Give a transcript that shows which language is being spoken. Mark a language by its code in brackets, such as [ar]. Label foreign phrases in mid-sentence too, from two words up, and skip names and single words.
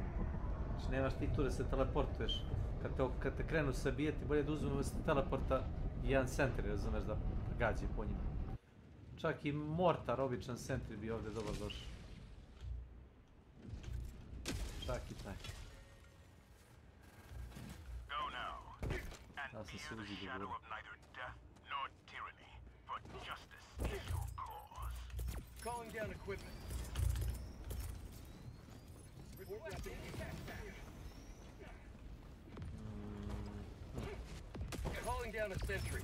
[bs] Znači nemaš ti tu da se teleportuješ. Kad te krenu se bijeti, bolje da uzmemo se teleporta i jedan sentry, razumeš, da gađe po njima. Čak i mortar, običan sentry bi ovdje dobro došao. Čak i taj. Ja sam se uzi shadow dogovorio. [en] of neither death nor tyranny, but justice is your cause. Calling down equipment. Calling down a sentry.